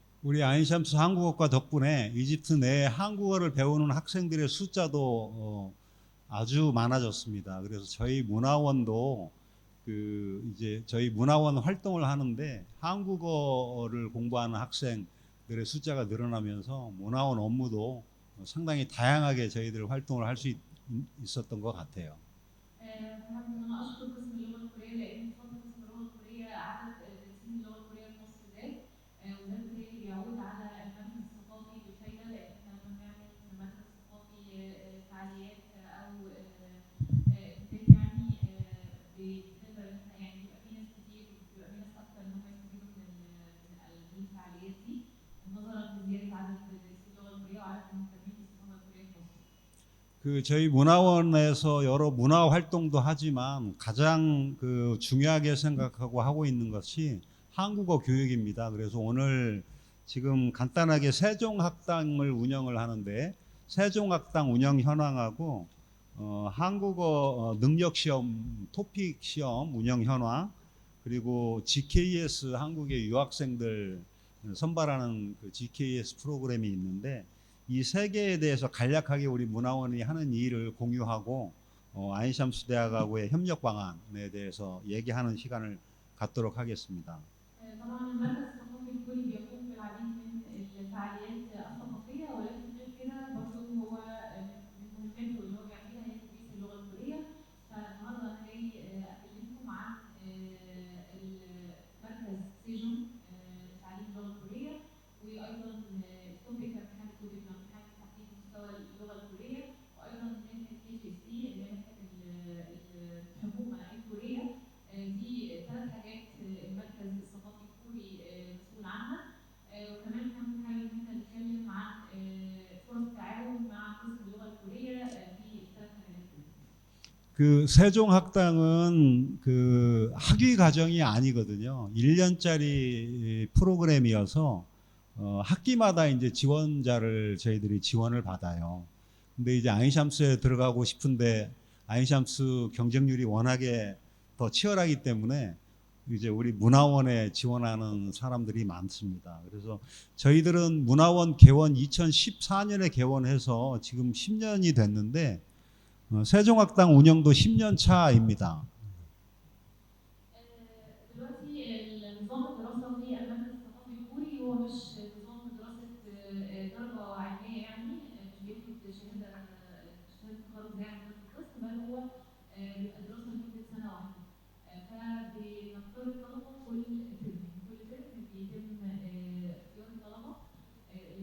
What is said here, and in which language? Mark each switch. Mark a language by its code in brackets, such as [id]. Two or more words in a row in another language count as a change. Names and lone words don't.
[ko] 우리 아인샴스 한국어과 덕분에 이집트 내 한국어를 배우는 학생들의 숫자도 아주 많아졌습니다. 그래서 저희 문화원도 이제 저희 문화원 활동을 하는데 한국어를 공부하는 학생들의 숫자가 늘어나면서 문화원 업무도 상당히 다양하게 저희들 활동을 할 수 있었던 것 같아요. [ar] حابب ان انا اشكر قسم اللغه الكوريه لان بفضل قسم اللغه الكوريه عدد دارسين اللغه الكوريه في مصر زاد وده بالتالي بيعود على المركز الثقافي بالفايده لان احنا لما بنعمل في المركز الثقافي فعاليات او اكتيفيتي يعني بنقدر ان احنا يعني بيبقى في ناس كتير بيبقى في ناس اكتر ان هم يستفيدوا من الفعاليات دي نظرا لزياده عدد دارسين اللغه الكوريه وعدد المهتمين بالثقافه الكوريه في مصر. [ko] 저희 문화원에서 여러 문화 활동도 하지만 가장 중요하게 생각하고 하고 있는 것이 한국어 교육입니다. 그래서 오늘 지금 간단하게 세종학당을 운영을 하는데 세종학당 운영 현황하고 한국어 능력 시험, 토픽 시험 운영 현황 그리고 GKS 한국의 유학생들 선발하는 GKS 프로그램이 있는데 이 세 개에 대해서 간략하게 우리 문화원이 하는 일을 공유하고 아인샴스 대학하고의 협력 방안에 대해서 얘기하는 시간을 갖도록 하겠습니다. [ar] طبعا المركز الثقافي الكوري بيقوم بالعديد من الفعاليات الثقافيه ولكن غير كده برضه هو من مهمته اللي هو بيعملها هي تدريس اللغه الكوريه فالنهارده انا جاي اكلمكم عن مركز سيجون لتعليم اللغه الكوريه وايضا التوبيك امتحان التوبيك امتحان تحديد مستوى اللغه الكوريه وايضا منحه KJC اللي هي منحه الحكومه الكوريه دي ثلاث حاجات المركز الثقافي الكوري مسؤول عنها وكمان هنحاول ان احنا نتكلم عن فرص التعاون مع قسم اللغه الكوريه في الثلاث مجالات دول. [ko] 세종학당은 학위 과정이 아니거든요. 1년짜리 프로그램이어서 학기마다 이제 지원자를 저희들이 지원을 받아요. 근데 이제 아인샴스에 들어가고 싶은데 아인샴스 경쟁률이 워낙에 더 치열하기 때문에 이제 우리 문화원에 지원하는 사람들이 많습니다. 그래서 저희들은 문화원 개원 2014년에 개원해서 지금 10년이 됐는데 세종학당 운영도 10년 차입니다. [ar] دلوقتي النظام الدراسه في المركز الثقافي الكوري هو مش نظام دراسه درجه علميه يعني مش بياخد شهاده تخرج زي عندنا في القسم بل هو بيبقى دراسه لمده سنه واحده فبنختار الطلبه كل ترم بيتم اختيار الطلبه اللي